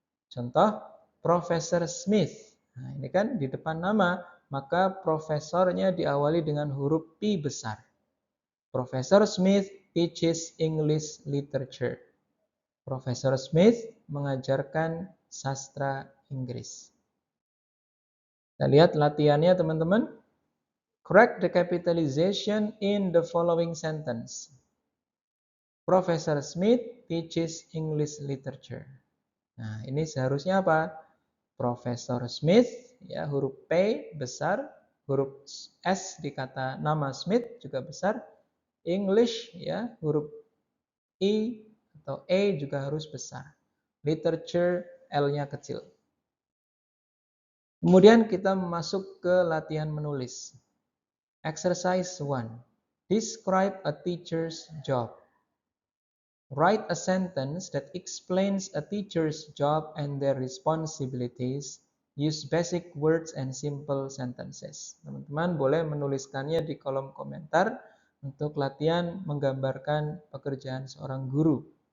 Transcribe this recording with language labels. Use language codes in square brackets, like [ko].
[id] Contoh, Profesor Smith. Nah, ini kan di depan nama, maka profesornya diawali dengan huruf P besar. [en] Profesor Smith teaches English literature. [id] Profesor Smith mengajarkan sastra Inggris. Kita lihat latihannya, teman-teman. [en] Correct the capitalization in the following sentence. Profesor Smith teaches English literature. [id] Nah, ini seharusnya apa? Profesor Smith, ya huruf P besar, huruf S di kata nama Smith juga besar. English, ya huruf I atau E juga harus besar. Literature, L-nya kecil. Kemudian kita masuk ke latihan menulis. [en] Exercise 1. Describe a teacher's job. Write a sentence that explains a teacher's job and their responsibilities. Use basic words and simple sentences. [id] Teman-teman boleh menuliskannya di kolom komentar untuk latihan menggambarkan pekerjaan seorang guru.